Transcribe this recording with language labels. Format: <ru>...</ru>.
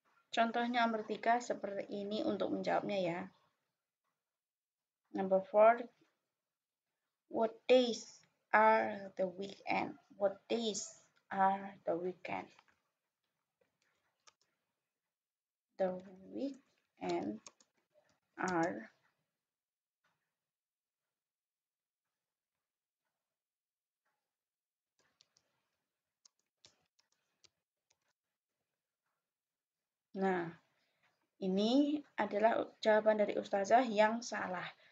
<id>Contohnya nomor 3 seperti ini untuk menjawabnya ya.</id> <en>Number 4, what days are the weekend? What days are the weekend? The weekend are</en> <id>Nah, ini adalah jawaban dari Ustazah yang salah.</id>